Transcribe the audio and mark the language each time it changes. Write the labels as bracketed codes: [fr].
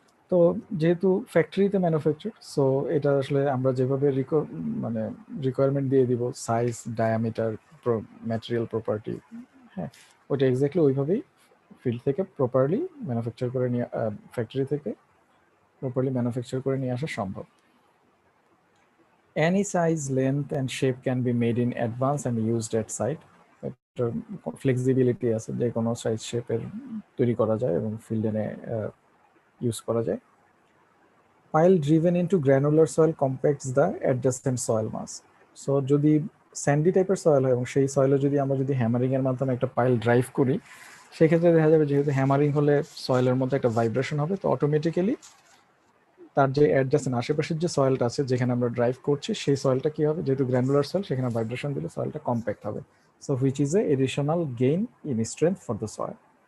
[bn] তো যেহেতু ফ্যাক্টরিতে ম্যানুফ্যাকচার, সো এটা আসলে আমরা যেভাবে মানে রিকোয়ারমেন্ট দিয়ে দিব, সাইজ, ডায়ামিটার, ম্যাটেরিয়াল প্রপার্টি, হ্যাঁ, ওইটা এক্স্যাক্টলি ওইভাবেই ফিল্ড থেকে প্রপারলি ম্যানুফ্যাকচার করে নিয়ে, ফ্যাক্টরি থেকে প্রপারলি ম্যানুফ্যাকচার করে নিয়ে আসা সম্ভব। [en] Any size, length and shape can be made in advance and used at site. [bn] এটার ফ্লেক্সিবিলিটি আছে, যে কোনো সাইজ শেপের তৈরি করা যায় এবং ফিল্ড এনে ইউজ করা যায়। [en] Pile driven into granular soil compacts the adjacent soil mass. [bn] So যদি স্যান্ডি টাইপের সয়েল হয় এবং সেই সয়েলে যদি আমরা যদি হ্যামারিং এর মাধ্যমে একটা পাইল ড্রাইভ করি, সেক্ষেত্রে দেখা যাবে যেহেতু হ্যামারিং হলে সয়েলের মধ্যে একটা ভাইব্রেশন হবে, তো অটোমেটিক্যালি তার যে অ্যাডজাসেন্ট আশেপাশের যে সয়েলটা আছে যেখানে আমরা ড্রাইভ করছি, সেই সয়েলটা কি হবে, যেহেতু গ্র্যানুলার সয়েল, সেখানে ভাইব্রেশন দিলে সয়েলটা কম্প্যাক্ট হবে, [en] So which is a additional gain in strength for the soil.